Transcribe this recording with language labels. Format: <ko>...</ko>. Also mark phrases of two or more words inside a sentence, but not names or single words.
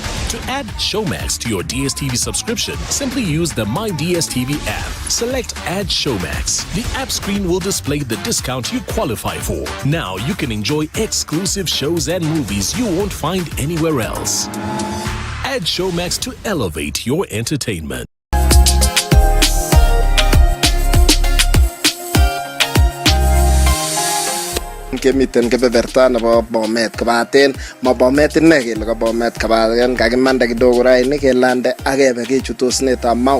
<en>To add Showmax to your DSTV subscription, simply use the My DSTV app. Select Add Showmax. The app screen will display the discount you qualify for. Now you can enjoy exclusive shows and movies you won't find anywhere else. Add Showmax to elevate your entertainment.</en> <kln>Kemiten kebeberta nebo Bomet kobaten ma Bomet inne kele ko Bomet kobaten kakimanda kidogo raini kelande akebe kechutosnetab Mau.</kln>